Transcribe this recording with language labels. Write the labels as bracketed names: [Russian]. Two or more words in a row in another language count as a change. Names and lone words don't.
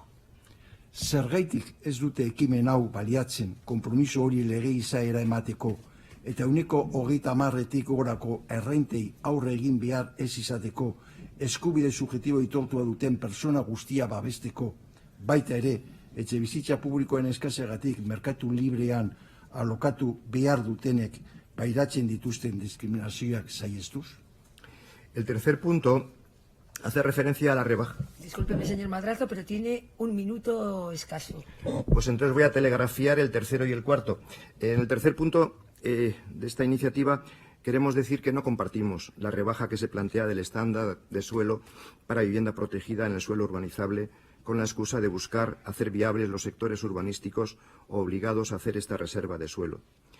[Basque] Zergaitik ez dute ekimen hau baliatzen konpromiso hori lege izaera emateko eta 30%tik gorako errentei aurre egin behar ez izateko eskubide subjektibo aitortua duten persona guztia babesteko, baita ere etxebizitza publikoen eskaseagatik merkatu librean alokatu behar dutenek pairatzen dituzten diskriminazioak saihestuz? [Spanish] El tercer punto hace referencia a la rebaja. Discúlpeme, señor Madrazo, pero tiene un minuto escaso. Pues entonces voy a telegrafiar el tercero y el cuarto. En el tercer punto de esta iniciativa queremos decir que no compartimos la rebaja que se plantea del estándar de suelo para vivienda protegida en el suelo urbanizable con la excusa de buscar hacer viables los sectores urbanísticos obligados a hacer esta reserva de suelo.